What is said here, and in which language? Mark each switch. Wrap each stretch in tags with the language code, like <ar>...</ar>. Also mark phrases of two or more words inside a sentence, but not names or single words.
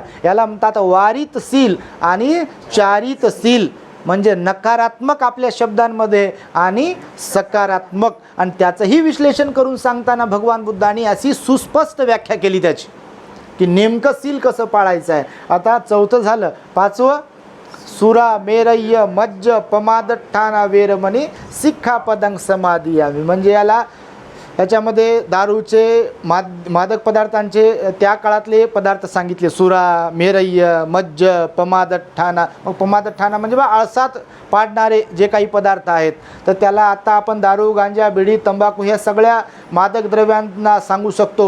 <mr>याला म्हणतात वारित सील आणि चारित सील, म्हणजे नकारात्मक आपल्या शब्दांमध्ये आणि सकारात्मक. आणि त्याचंही विश्लेषण करून सांगताना भगवान बुद्धांनी अशी सुस्पष्ट व्याख्या केली त्याची की नेमकं सील कसं पाळायचं आहे. आता चौथं झालं. 5वं</mr> <pi>सुरा मेरय्य मज्ज पमादठ्ठाना वेरमणी सिक्खापदं समादियामी,</pi> <mr>म्हणजे याच्यामध्ये दारूचे मादक पदार्थांचे त्या काळातले पदार्थ सांगितले,</mr> <pi>सुरा मेरय्य मज्ज पमादठ्ठाना.</pi> <mr>मग पमादठ्ठाना म्हणजे आळसात पाडणारे जे काही पदार्थ आहेत, तर त्याला आता आपण दारू, गांजा, बिडी, तंबाखू ह्या सगळ्या मादक द्रव्यांना सांगू शकतो.</mr>